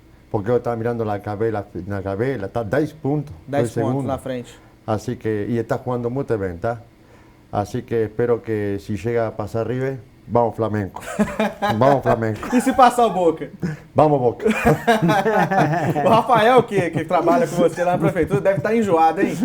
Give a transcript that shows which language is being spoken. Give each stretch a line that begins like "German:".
Portuguese: Porque eu estava mirando na tabela, está 10 pontos. 10 pontos na frente.
Spanish: Así que, y está jugando muy bien, ¿tá? Así que espero que si llega a pasar River, vamos Flamengo. Vamos Flamengo.
Portuguese: E se passar o Boca? Vamos Boca. O Rafael, que trabalha com você lá na prefeitura, deve estar enjoado, hein?